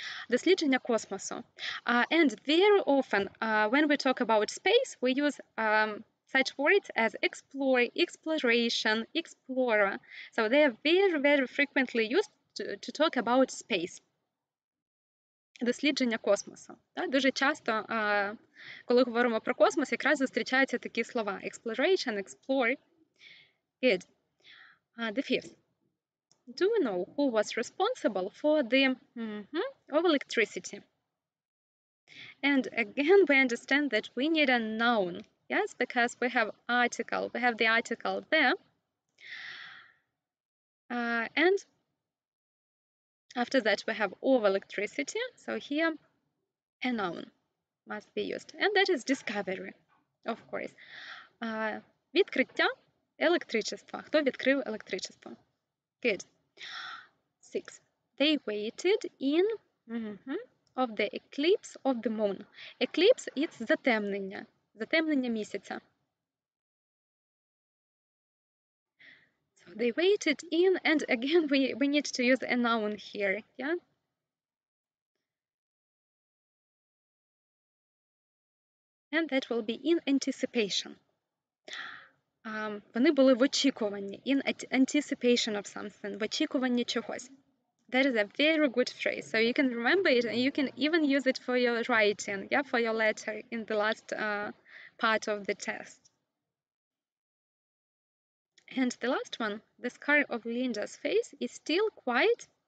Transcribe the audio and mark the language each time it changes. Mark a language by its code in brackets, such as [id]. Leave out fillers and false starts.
[uk] Дослідження космосу. [en] And very often, when we talk about space, we use such words as explore, exploration, explorer. So they are very, very frequently used to talk about space. [uk] Дослідження космосу. Дуже часто, коли говоримо про космос, якраз зустрічаються такі слова. [en] Exploration, explore. Good. The 5th. Do we know who was responsible for the of electricity? And again, we understand that we need a noun, yes, because we have article, we have the article there. And after that, we have of electricity. So here, a noun must be used. And that is discovery, of course. [uk] Відкриття електричества. Хто відкрив електричество? [en] Good. 6. They waited in of the eclipse of the moon. Eclipse – it's затемнення. [uk] Затемнення місяця. [en] So they waited in, and again we need to use a noun here, yeah? And that will be in anticipation. [uk] Вони були в очікуванні, [en] in anticipation of something, [uk] в очікуванні чогось. [en] That is a very good phrase. So you can remember it and you can even use it for your writing, yeah, for your letter in the last part of the test. And the last one, the scar of Linda's face is still quite.